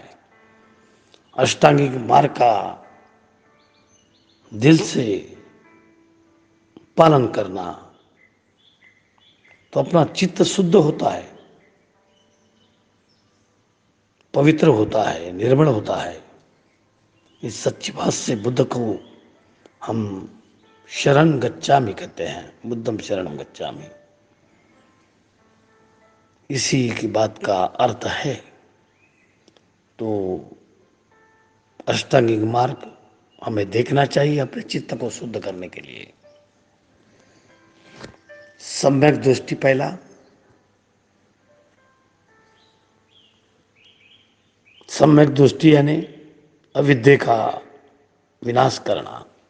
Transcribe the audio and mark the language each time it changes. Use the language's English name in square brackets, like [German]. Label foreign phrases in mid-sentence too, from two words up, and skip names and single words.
[Hindi] अष्टांगिक मार्ग का दिल से पालन करना तो अपना चित्त शुद्ध होता है, पवित्र होता है, निर्मल होता है। इस सच्ची बात से बुद्ध को हम शरण गच्छामि कहते हैं, [Pali] बुद्धम शरणम गच्छामि। [Hindi] इसी की बात का अर्थ है। तो अष्टांगिक मार्ग हमें देखना चाहिए अपने चित्त को शुद्ध करने के लिए। सम्यक दृष्टि पहला, सम्यक दृष्टि यानी अविद्या का विनाश करना।